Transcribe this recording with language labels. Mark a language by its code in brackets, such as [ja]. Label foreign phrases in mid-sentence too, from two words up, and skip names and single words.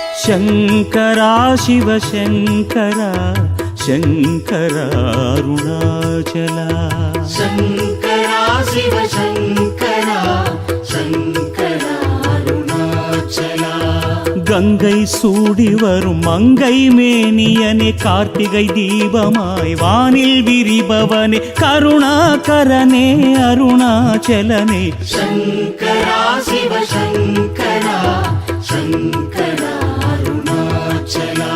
[sa] शङ्करा शिवशङ्करा शङ्करा अरुणाचला शङ्करा शिव शङ्करा शङ्करा अरुणाचला [ta] கங்கை சூடி வரும் மங்கை மேனியனே கார்த்திகை தீபமாய் வானில் விரிபவனே கருணாகரனே அருணாச்சலனே [sa] शङ्करा शिव शङ्करा शङ्करा अरुणाचला